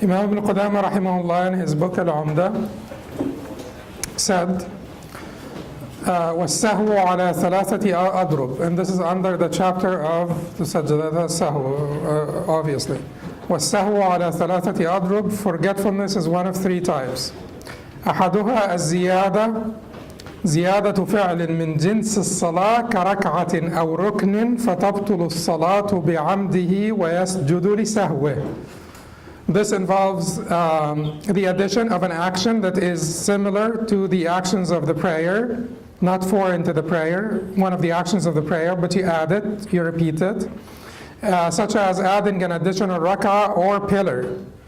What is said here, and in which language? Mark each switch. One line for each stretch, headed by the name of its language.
English: Imam ibn Qudamah rahimahullah in his book al-Umdat said,
Arabic: وَالسَّهْوُ عَلَى ثَلَاثَةِ أَضْرُبٍ,
English: and this is under the chapter of the Sajdata as-Sahw, obviously.
Arabic: وَالسَّهْوُ عَلَى ثَلَاثَةِ أَضْرُبٍ,
English: forgetfulness is one of three types.
Arabic: أحدها الزيادة زيادة فعل من جنس الصلاة كركعة أو ركن فتبطل الصلاة بعمده ويسجد لسهوه.
English: This involves the addition of an action that is similar to the actions of the prayer, not foreign to the prayer, one of the actions of the prayer, but you add it, you repeat it, such as adding an additional rak'ah or pillar.